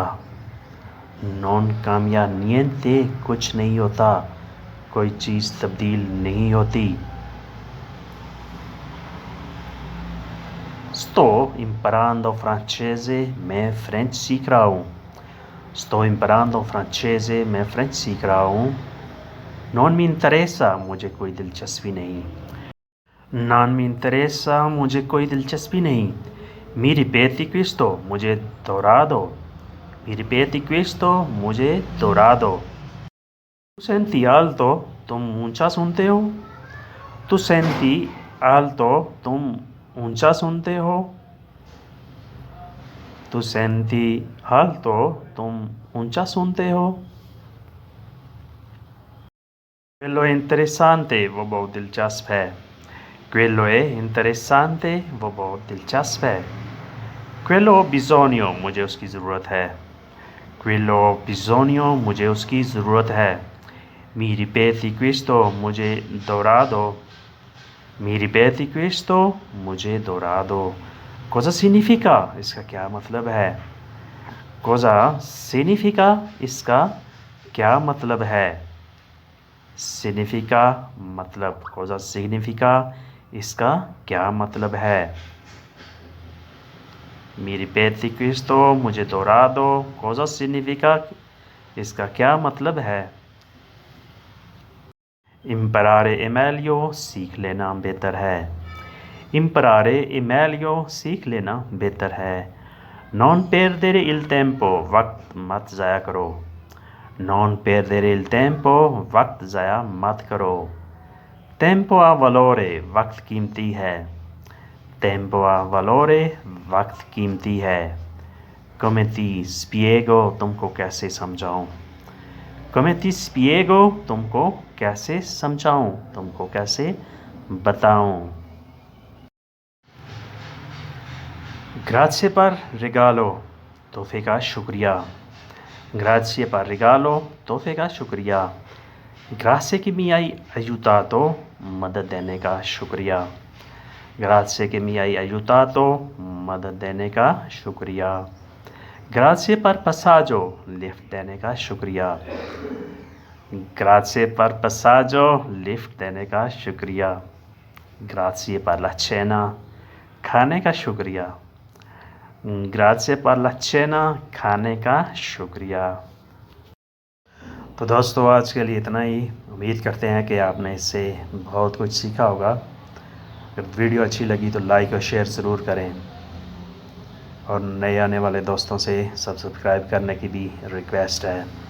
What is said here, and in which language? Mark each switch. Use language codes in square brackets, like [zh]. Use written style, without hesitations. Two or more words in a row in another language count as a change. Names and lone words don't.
[it] Non cambia niente, [hi] कुछ नहीं होता, कोई चीज़ तब्दील नहीं होती। [it] Sto imparando francese, [hi] मैं फ्रेंच सीख रहा हूँ। [it] Sto imparando francese, [hi] मैं फ्रेंच सीख रहा हूँ। [it] Non mi interessa, [hi] मुझे कोई दिलचस्पी नहीं। [it] Non mi interessa, [hi] मुझे कोई दिलचस्पी नहीं। [it] Mi ripeti questo, [hi] मुझे दोहरा दो। [it] Mi ripeti questo, [hi] मुझे दोहरा दो। [it] Tu senti alto, [hi] तुम ऊंचा सुनते हो? [it] Tu senti alto, [hi] तुम ऊंचा सुनते हो? [it] Tu senti alto, [hi] तुम ऊंचा सुनते हो? [it] Quello è interessante, [hi] वो बहुत दिलचस्प है। [it] Quello è interessante, [hi] वो बहुत दिलचस्प है। [it] Quello ho bisogno, [hi] मुझे उसकी ज़रूरत है। [it] Quello ho bisogno, [hi] मुझे उसकी ज़रूरत है। [it] Mi ripeti questo, [hi] मुझे दोहरा दो। [it] Mi ripeti questo, [hi] मुझे दोहरा दो। [it] Cosa significa? [hi] इसका क्या मतलब है? [it] Cosa significa? [hi] इसका क्या मतलब है? Significa मतलब। [it] Cosa significa? [hi] इसका क्या मतलब है? [it] Mi ripeti questo, [hi] मुझे दोहरा दो। [it] Cosa significa? [hi] इसका क्या मतलब है? [it] Imparare è meglio, [hi] सीख लेना बेहतर है। [it] Imparare è meglio, [hi] सीख लेना बेहतर है। [it] Non perdere il tempo, [hi] वक्त मत ज़ाया करो। [it] Non perdere il tempo, [hi] वक्त ज़ाया मत करो। [it] Tempo ha valore, [hi] वक्त कीमती है। [it] Tempo ha valore, [hi] वक्त कीमती है। [it] Come ti spiego, [hi] तुमको कैसे समझाऊं। [it] Come ti spiego, [hi] तुमको कैसे समझाऊं, तुमको कैसे बताऊं। [it] Grazie per regalo, [hi] तोहफे का शुक्रिया। [it] Grazie per regalo, [hi] तोहफे का शुक्रिया। [it] Grazie che mi hai aiutato, [hi] मदद देने का शुक्रिया। [it] Grazie che mi hai aiutato, [hi] मदद देने का शुक्रिया। [it] Grazie per passaggio, [hi] लिफ्ट देने का शुक्रिया। [it] Grazie per passaggio, [hi] लिफ्ट देने का शुक्रिया। [it] Grazie per la cena, [hi] खाने का शुक्रिया। [it] Grazie per la cena, [hi] खाने का शुक्रिया। तो दोस्तों आज के लिए इतना ही। उम्मीद करते हैं कि आपने इससे बहुत कुछ सीखा होगा। अगर वीडियो अच्छी लगी तो लाइक और शेयर ज़रूर करें और नए आने वाले दोस्तों से सब्सक्राइब करने की भी रिक्वेस्ट है।